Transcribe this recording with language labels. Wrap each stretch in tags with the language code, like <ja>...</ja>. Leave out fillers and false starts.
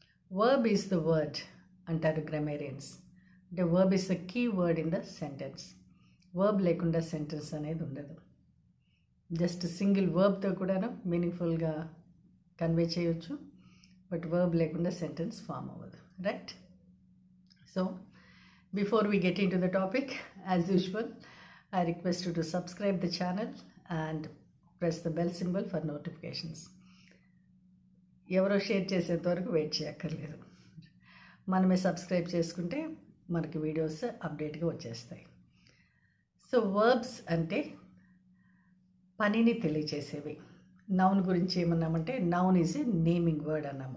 <en>verb is the word</en> <te>అంటారు గ్రామేరియన్స్.</te> <en>అంటే verb is the key word in the sentence.</en> <te>Verb లేకుండా sentence అనేది ఉండదు. జస్ట్ సింగిల్ వర్బ్తో కూడా మీనింగ్ఫుల్గా కన్వే చేయొచ్చు, బట్ వర్బ్ లేకుండా సెంటెన్స్ ఫామ్ అవ్వదు, right?</te> <en>So before we get into the topic, as usual, I request you to subscribe the channel and press the bell symbol for notifications.</en> <te>ఎవరో share చేసేంత వరకు wait చేయక్కర్లేదు. మనమే subscribe చేసుకుంటే మనకి videos అప్డేట్గా వచ్చేస్తాయి. సో వర్బ్స్ అంటే పనిని తెలియచేసేవి. నౌన్ గురించి ఏమన్నామంటే</te> <en>noun is a naming word</en> <te>అన్నాము.</te>